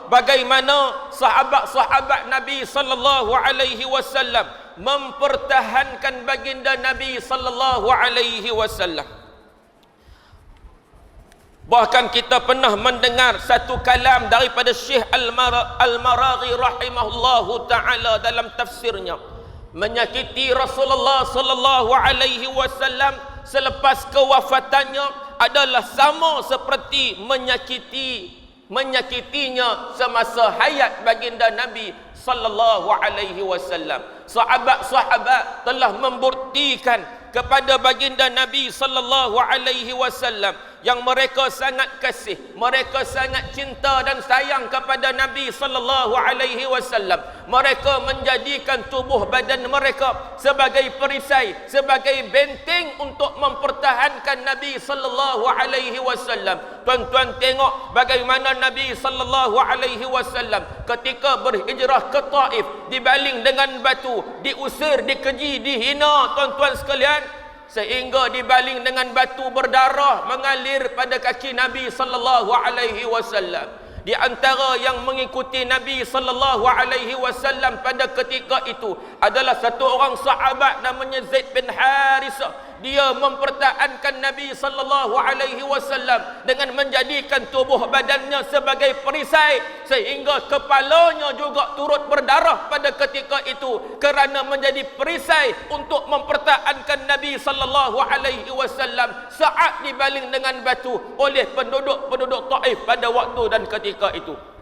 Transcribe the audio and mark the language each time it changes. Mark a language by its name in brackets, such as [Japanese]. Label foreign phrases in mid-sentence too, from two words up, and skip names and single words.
[Malay] Bagaimana sahabat-sahabat Nabi [Arabic] صلى الله عليه وسلم [Malay] mempertahankan baginda Nabi [Arabic] صلى الله عليه وسلم. [Malay] Bahkan kita pernah mendengar satu kalam daripada Syekh Al-Maraghi [Arabic] رحمه الله تعالى [Malay] dalam tafsirnya. Menyakiti Rasulullah [Arabic] صلى الله عليه وسلم [Malay] selepas kewafatannya adalah sama seperti menyakitinya semasa hayat baginda Nabi [Arabic] صلى الله عليه وسلم. [Malay] Sahabat-sahabat telah membuktikan kepada baginda Nabi [Arabic] صلى الله عليه وسلم [Malay] yang mereka sangat kasih, mereka sangat cinta dan sayang kepada Nabi [Arabic] صلى الله عليه وسلم. [Malay] Mereka menjadikan tubuh badan mereka sebagai perisai, sebagai benteng untuk mempertahankan Nabi [Arabic] صلى الله عليه وسلم. [Malay] Tuan-tuan tengok bagaimana Nabi [Arabic] صلى الله عليه وسلم [Malay] ketika berhijrah ke Taif dibaling dengan batu, diusir, dikeji, dihina, tuan-tuan sekalian, sehingga dibaling dengan batu berdarah mengalir pada kaki Nabi [Arabic] صلى الله عليه وسلم. [Malay] Di antara yang mengikuti Nabi [Arabic] صلى الله عليه وسلم [Malay] pada ketika itu adalah satu orang sahabat namanya Zaid bin Harithah. Dia mempertahankan Nabi [Arabic] صلى الله عليه وسلم [Malay] dengan menjadikan tubuh badannya sebagai perisai sehingga kepalanya juga turut berdarah pada ketika itu kerana menjadi perisai untuk mempertahankan Nabi [Arabic] صلى الله عليه وسلم [Malay] saat dibaling dengan batu oleh penduduk-penduduk Taif pada waktu dan ketika itu.